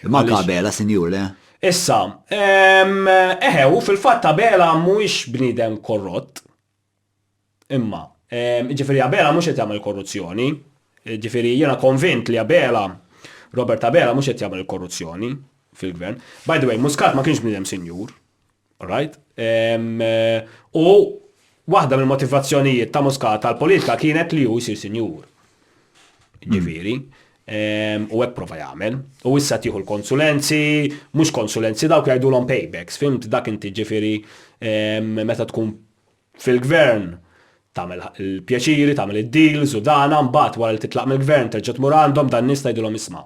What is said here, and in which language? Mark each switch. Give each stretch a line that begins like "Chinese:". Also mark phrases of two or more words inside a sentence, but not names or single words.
Maltese: Ma Abela, sinjur, le? Issa, u fil-fatt Abela mhuwiex bniedem korrott. Imma, ġifieri Abela mhux qed jagħmel korruzzjoni, ġifieri jiena konvint li Robert Abela mhux qed jagħmel korruzzjoni fil-gvern.
English: By the way,
Maltese: Muscat ma kienx bniedem sinjur,
English: all right?
Maltese: U waħda mill-motivazzjonijiet ta' Muscat tal-politika kienet li hu jsir sinjur. Ġifieri, u hekk prova jagħmel. U issa tieħu l-konsulenzi, mhux konsulenzi dawk jgħidulhom paybacks, fimt dak inti ġifieri meta tkun fil-gvern tagħmel il-pjaċiri, tagħmel id-deals u dana mbagħad wara li titlaq mill-gvern terġa' tmur għandhom dan nies tgħidulhom isma'.